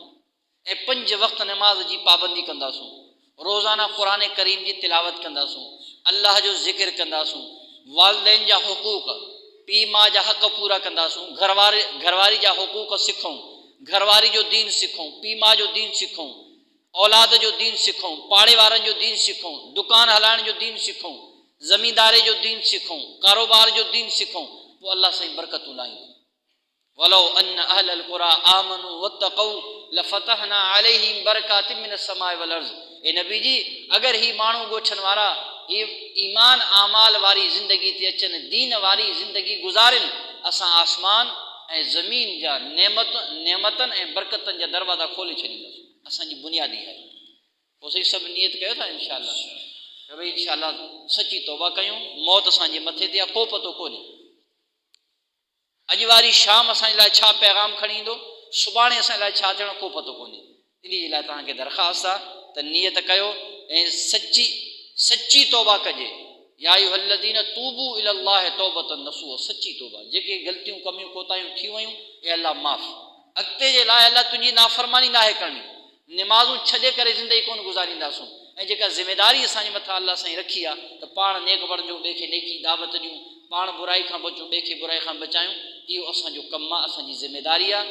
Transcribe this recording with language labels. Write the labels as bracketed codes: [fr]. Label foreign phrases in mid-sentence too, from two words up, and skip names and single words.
[sd] ऐं 5 वक़्त नमाज़ जी पाबंदी कंदासूं, रोज़ाना क़ुरान करीम जी तिलावत कंदासूं, अल्लाह जो ज़िक्र कंदासूं, वालिदैन जा हुकूक, पीउ माउ जा हक़ पूरा कंदासूं, घरवारी जा हुकूक सिखूं, घरवारी जो दीन सिखूं, पीउ माउ जो दीन सिखूं, औलाद जो दीन सिखूं, पाड़े वारनि जो दीन सिखूं, दुकान हलाइण जो दीन सिखूं, ज़मींदारे जो दीन सिखूं, कारोबार जो दीन सिखूं, पोइ अल्लाह साईं बरकतूं लाईंदो। [ar] ولو أن أهل القرى آمنوا واتقوا لفتحنا عليهم بركات من السماء والأرض. [sd] ए नबी जी, अगरि ही माण्हू ॻोठनि वारा ही ईमान आमाल वारी ज़िंदगी ते अचनि, दीन वारी ज़िंदगी गुज़ारनि, असां आसमान ऐं ज़मीन जा नेमतनि ऐं बरकतनि जा दरवाज़ा खोले छॾींदासीं। असांजी बुनियादी आहे। पोइ सही सभु नियत कयो था [ar] إن شاء الله, [sd] भई [ar] إن شاء الله [sd] सची तौबा कयूं। मौत असांजे मथे ते आहे, को पतो कोन्हे। अॼु वारी शाम असांजे लाइ छा पैगाम खणी ईंदो, सुभाणे असांजे लाइ छा थियणो, को पतो कोन्हे। इन जे लाइ तव्हांखे दरख़्वास्त आहे त नियत कयो ऐं सची तौबा कजे। [ar] يا أيها الذين توبوا إلى الله توبة نصوحا, [sd] सची तौबा, जेके ग़लतियूं कमियूं कोताहियूं थी वयूं ए अल्लाह माफ़, अॻिते जे लाइ अल्लाह तुंहिंजी नाफ़रमानी नाहे करणी, निमाज़ूं छॾे करे ज़िंदगी कोन गुज़ारींदासूं। ऐं जेका ज़िमेदारी असांजे मथां अल्लाह साईं रखी आहे त पाण नेक बणिजूं, ॿिए खे नेकी दावत ॾियूं, पाण बुराई खां बचूं, ॿिए खे बुराई खां बचायूं, इहो असांजो कमु आहे, असांजी ज़िमेदारी आहे।